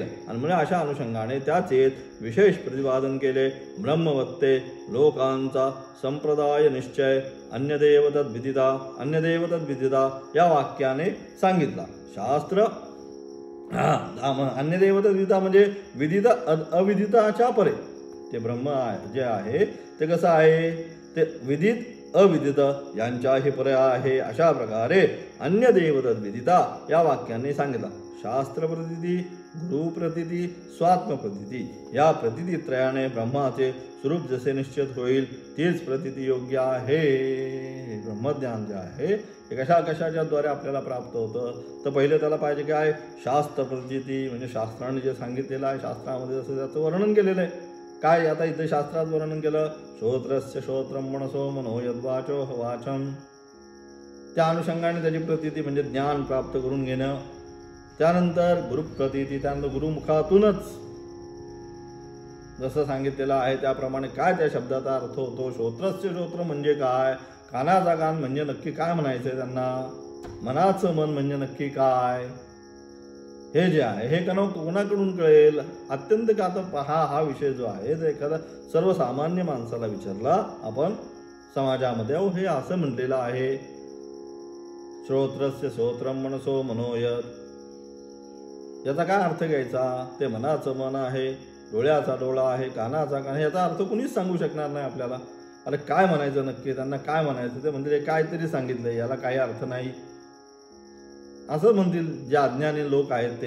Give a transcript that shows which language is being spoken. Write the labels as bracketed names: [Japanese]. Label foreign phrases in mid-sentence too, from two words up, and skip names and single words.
[Marathi] आणि म्हणजे अशा अनुषंगाने त्याचे विशेष प्रतिपादन केले. ब्रह्मवत्ते लोकांचा संप्रदाय निश्चय [Sanskrit] अन्यदेव तद्विदिता, अन्यदेव तद्विदिता [Marathi] या वाक्याने सांगितला. शास्त्र [Sanskrit] अन्यदेव तद्विदिता [Marathi] म्हणजे विदिता अविदिताच्या परे ते ब्रह्म जे आहे ते कसं आहे, ते विदित अविदित यांच्याही परे आहे. अशा प्रकारे [Sanskrit] अन्य देवतद विदिता [Marathi] या वाक्याने सांगितला. शास्त्र प्रतीती, गुरु प्रतीती, स्वात्म प्रतीती या प्रतितीत्रयाने ब्रह्माचे स्वरूप जसे निश्चित होईल तीच प्रतीती योग्य आहे. ब्रह्मज्ञान जे आहे ते कशाच्या द्वारे आपल्याला प्राप्त होतं, तर पहिले त्याला पाहिजे काय, शास्त्र प्रतीती म्हणजे शास्त्राने जे सांगितलेलं आहे, शास्त्रामध्ये जसं त्याचं वर्णन केलेलं आहे. काय आता इथे शास्त्रात वर्णन केलं, [Sanskrit] श्रोत्रस्य श्रोत्रम मनसो मनो यद्वाचो वाचम, [Marathi] त्या अनुषंगाने त्याची प्रतीती म्हणजे ज्ञान प्राप्त करून घेणं. त्यानंतर गुरुप्रतीती, त्यानंतर गुरुमुखातूनच जसं सांगितलेलं आहे त्याप्रमाणे काय त्या शब्दाचा अर्थ होतो. [Sanskrit] श्रोत्रस्य श्रोत्र [Marathi] म्हणजे काय, कानाचा कान म्हणजे नक्की काय म्हणायचंय त्यांना, मनाचं मन म्हणजे नक्की काय, हे जे आहे हे कोणाकडून कळेल. अत्यंत का आता हा विषय जो आहे तो एखादा सर्वसामान्य माणसाला विचारला आपण समाजामध्ये, हे असं म्हटलेलं आहे, [Sanskrit] श्रोत्रस्य श्रोत्रम मनसो मनोयत, [Marathi] याचा काय अर्थ घ्यायचा, ते मनाचं मन आहे, डोळ्याचा डोळा आहे, कानाचा कान, याचा अर्थ कुणीच सांगू शकणार नाही आपल्याला. अरे काय म्हणायचं नक्की, त्यांना काय म्हणायचं ते म्हणजे काहीतरी सांगितलं, याला काही अर्थ नाही असं म्हणतील जे अज्ञानी लोक आहेत ते.